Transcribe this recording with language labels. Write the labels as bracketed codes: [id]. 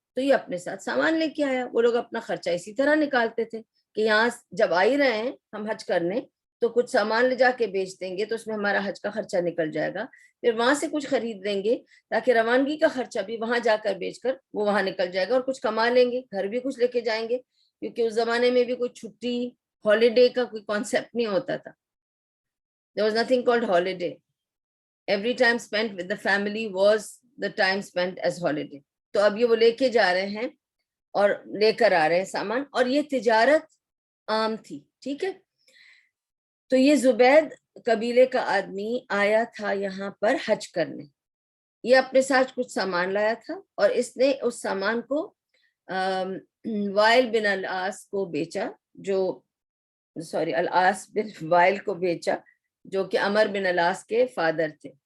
[ur] تو یہ اپنے ساتھ سامان لے کے آیا. وہ لوگ اپنا خرچہ اسی طرح نکالتے تھے کہ یہاں جب آ ہی رہے ہیں ہم حج کرنے تو کچھ سامان لے جا کے بیچ دیں گے تو اس میں ہمارا حج کا خرچہ نکل جائے گا, پھر وہاں سے کچھ خرید لیں گے تاکہ روانگی کا خرچہ بھی وہاں جا کر بیچ کر وہ وہاں نکل جائے گا, اور کچھ کما لیں گے, گھر بھی کچھ لے کے جائیں گے, کیونکہ اس زمانے میں بھی کوئی چھٹی ہالیڈے کا کوئی کانسیپٹ نہیں ہوتا تھا. [en] There was nothing called holiday. Every time spent with the family was the time spent as holiday. [ur] تو اب یہ وہ لے کے جا رہے ہیں اور لے کر آ رہے ہیں سامان, اور یہ تجارت عام تھی. ٹھیک ہے, تو یہ زبید قبیلے کا آدمی آیا تھا یہاں پر حج کرنے. یہ اپنے ساتھ کچھ سامان لایا تھا اور اس نے اس سامان کو وائل بن العاص کو بیچا, جو العاص بن وائل کو بیچا جو کہ عمر بن العاص کے فادر تھے.